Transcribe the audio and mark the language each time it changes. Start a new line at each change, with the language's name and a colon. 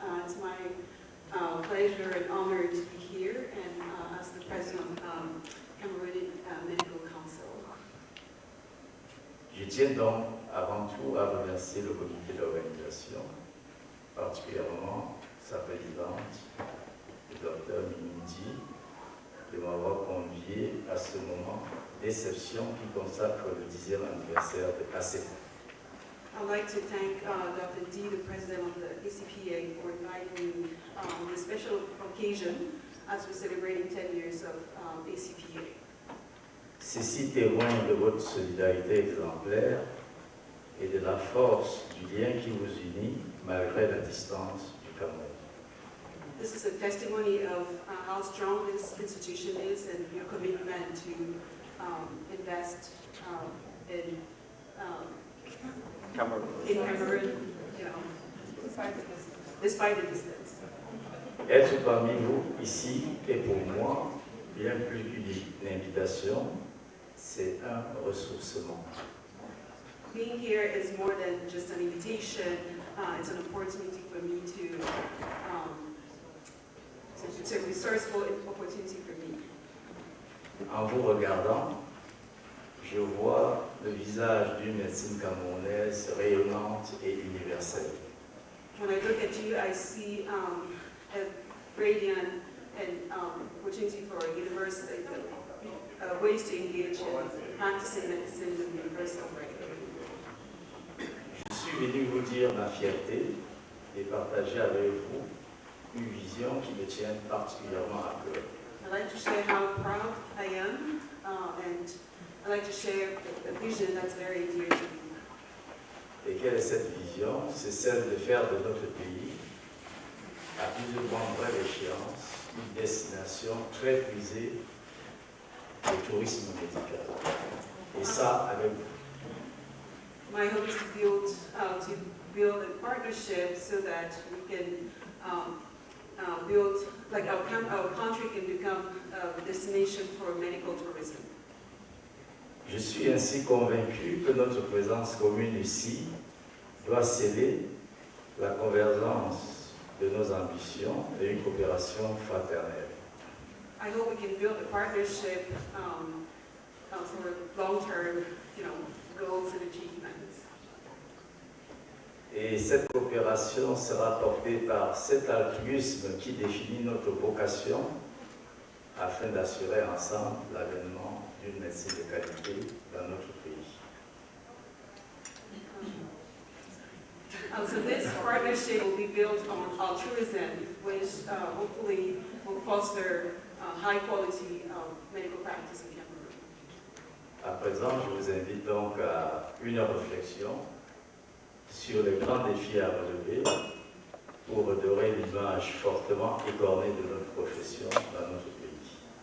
English: It's my pleasure and honor to be here and as the president of Cameroon Medical Council.
French: Je tiens donc avant tout à remercier le comité d'organisation, particulièrement sa présidente, le Dr. Nindi, de m'avoir convié à ce moment d'exception qui consacre le 10e anniversaire de Acpa.
English: I'd like to thank Dr. D, the president of the ACPA, for inviting me on this special occasion as we're celebrating 10 years of ACPA.
French: Ceci témoigne de votre solidarité exemplaire et de la force du lien qui vous unit malgré la distance du Cameroun.
English: This is a testimony of how strong this institution is and your commitment to invest in Cameroon, you know, despite the distance.
French: Être parmi vous ici est pour moi bien plus qu'une invitation, c'est un ressourcement.
English: Being here is more than just an invitation. It's an opportunity for me to, it's a resourceful opportunity for me.
French: En vous regardant, je vois le visage d'une médecine camerounaise rayonnante et universelle.
English: When I look at you, I see a radiant and opportunity for university, ways to engage in practicing medicine in a universal way.
French: Je suis venu vous dire ma fierté et partager avec vous une vision qui me tient particulièrement à cœur.
English: I'd like to share how proud I am, and I'd like to share a vision that's very dear to me.
French: Et quelle est cette vision? C'est celle de faire de notre pays, à plus ou moins brève échéance, une destination très prisée du tourisme médical. Et ça, avec vous.
English: My hope is to build a partnership so that we can build, like our country can become a destination for medical tourism.
French: Je suis ainsi convaincu que notre présence commune ici doit sceller la convergence de nos ambitions et une coopération fraternelle.
English: I hope we can build a partnership for long-term, goals and achievements.
French: Et cette coopération sera portée par cet altruisme qui définit notre vocation afin d'assurer ensemble l'avènement d'une médecine de qualité dans notre pays.
English: So this partnership will be built on altruism, which hopefully will foster high quality medical practice in Cameroon.
French: À présent, je vous invite donc à une réflexion sur les grands défis à relever pour redorer l'image fortement écornée de notre profession dans notre pays.